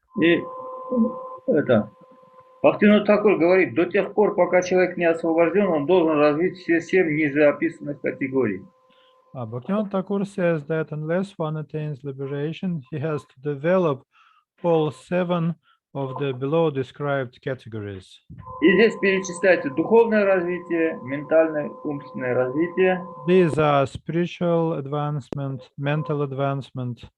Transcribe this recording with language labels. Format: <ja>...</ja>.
<ru>И это Бхактивинода Тхакур говорит, до тех пор, пока человек не освобожден, он должен развить все 7 ниже описанных категорий.</ru> <en>Bhaktivinoda Thakur says that unless one attains liberation, he has to develop all 7 of the below described categories.</en> <ru>И здесь перечисляется духовное развитие, ментальное, умственное развитие.</ru> <en>These are spiritual advancement, mental advancement,</en>